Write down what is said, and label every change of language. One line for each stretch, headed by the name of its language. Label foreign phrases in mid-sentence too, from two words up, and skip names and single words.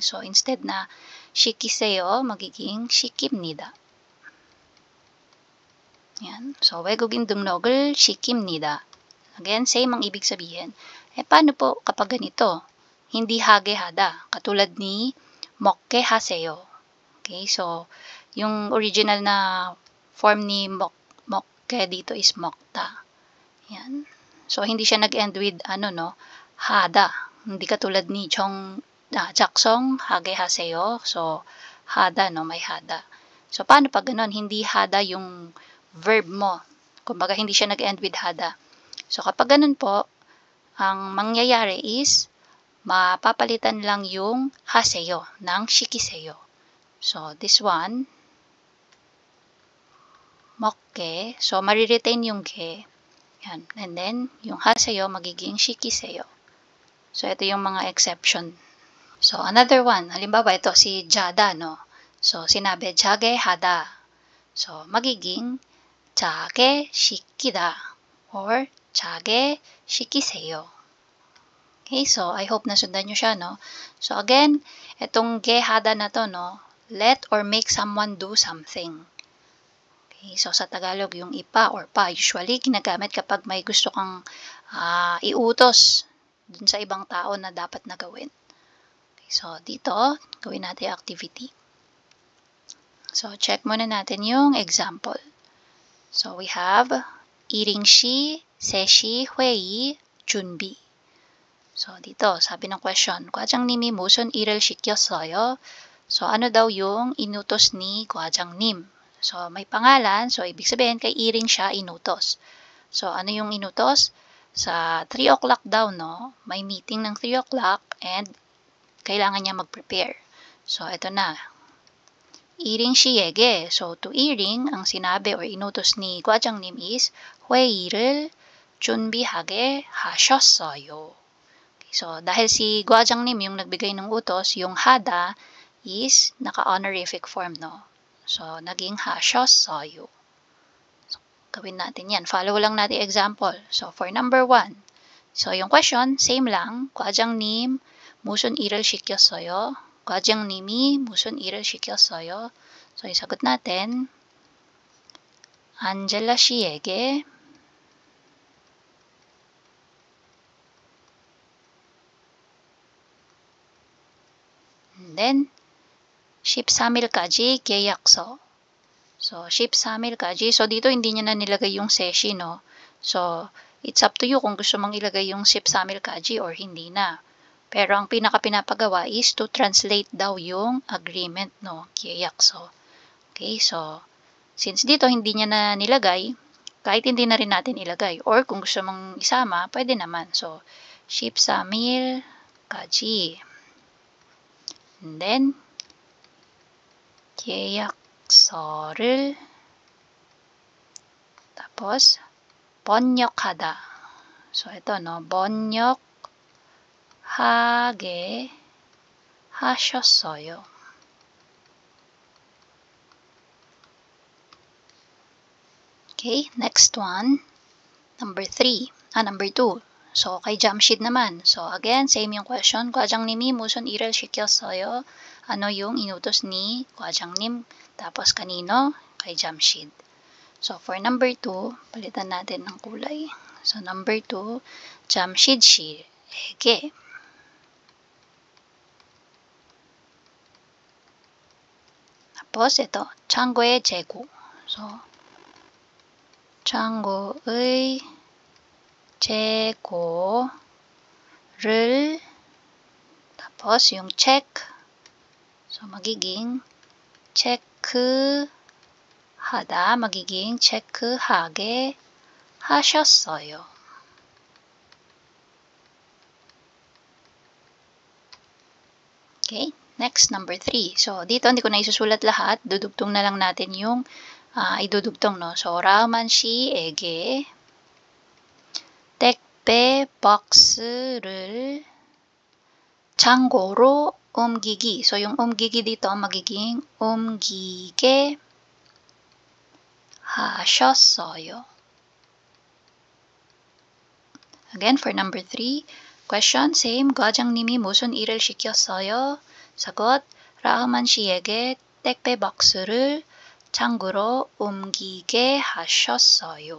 Filipino: So, instead na 시키세요, magiging 시킵니다. Yan. So,
Korean: 외국인 등록을 시킵니다.
Filipino: Again, same ang ibig sabihin. Paano po kapag ganito? Hindi
Korean: 하게 하다.
Filipino: Katulad ni
Korean: 먹게 하세요.
Filipino: Okay, so, yung original na form ni 먹게 dito is 먹다. Yan. So, hindi siya nag-end with, hada. Hindi katulad ni
Korean: 작성, 하게 하세요.
Filipino: So, hada, no? May hada. So, paano pag ganon? Hindi hada yung verb mo. Kumbaga, hindi siya nag-end with hada. So, kapag ganun po, ang mangyayari is, mapapalitan lang yung haseyo ng shikiseyo.
English: So, this one,
Korean: 먹게.
Filipino: So, mariretain yung ge. Yan. And then, yung haseyo magiging shikiseyo. So, ito yung mga exception.
English: So, another one.
Filipino: Halimbawa, ito si jada, no? So, sinabi,
Korean: 자게 하다.
Filipino: So, magiging
Korean: 자게 시키다
Filipino: or
Korean: 자게 시키세요.
English: Okay, so I hope
Filipino: nasundan nyo siya, no? So again, itong
Korean: 게 하다
Filipino: na to, no?
English: Let or make someone do something.
Filipino: Okay, so sa Tagalog, yung ipa or pa, usually ginagamit kapag may gusto kang iutos dun sa ibang tao na dapat na gawin. Okay, so dito, gawin natin yung activity. So check muna natin yung example.
English: So we have
Korean: 이링시, 세시, 회의, 준비.
Filipino: So, dito, sabi ng question,
Korean: 과장님이 무슨 일을 시켰어요?
Filipino: So, ano daw yung inutos ni 과장님? So, may pangalan. So, ibig sabihin, kay Iring siya inutos. So, ano yung inutos? Sa 3 o'clock daw, no? May meeting ng 3 o'clock and kailangan niya mag-prepare. So, ito na. Iring 씨에게. So, to Iring, ang sinabi or inutos ni 과장님 is
Korean: 회의를 준비하게 하셨어요.
Filipino: So, dahil si Gwajangnim yung nagbigay ng utos, yung hada is naka-honorific form, no? So, naging 하셨어요. So, gawin natin yan. Follow lang natin example.
English: So, for number 1.
Filipino: So, yung question, same lang.
Korean: Gwajangnim, 무슨 일을 시켰어요? 과장님이 무슨 일을 시켰어요?
Filipino: So, isagot natin.
Korean: 안젤라 씨에게
English: and then
Korean: 13일까지 계약서. So, 13일까지.
Filipino: So, dito hindi niya na nilagay yung seshi, no? So,
English: it's up to you
Filipino: kung gusto mong ilagay yung 13일까지 or hindi na. Pero ang pinaka-pinapagawa is
English: to translate
Filipino: daw yung agreement, no? 계약서. Okay, so, since dito hindi niya na nilagay, kahit hindi na rin natin ilagay. Or kung gusto mong isama, pwede naman. So,
Korean: 13일까지.
English: And then,
Korean: 계약서를 tapos 번역하다.
Filipino: So ito no,
Korean: 번역하게 하셨어요.
English: Okay, next one. Number 3. Number 2. So
Filipino: kay Jamshid naman. So again, same yung question. 과장님이 무슨 일을 시켰어요? Ano yung inutos ni 과장님? Tapos kanino? Kay Jamshid. So, for number 2, palitan natin ng kulay.
English: So, number 2, Jamshid 씨에게.
Filipino: Tapos, ito,
Korean: 창고의 재고.
Filipino: So,
Korean: 창고의 재고를
Filipino: tapos, yung check. So, magiging 체크하다, magiging
Korean: 체크하게 하셨어요.
English: Okay, next, number 3.
Filipino: So, dito hindi ko na isusulat lahat. Dudugtong na lang natin yung idudugtong, no? So,
Korean: 라우만 씨에게 택배 박스를 창고로 옮기기.
Filipino: So, yung 옮기기 dito magiging
Korean: 옮기게 하셨어요.
English: Again, for number 3, question, same.
Korean: 과장님이 무슨 일을 시켰어요? 사got, 라흐만 씨에게 택배 박스를 창고로 옮기게 하셨어요.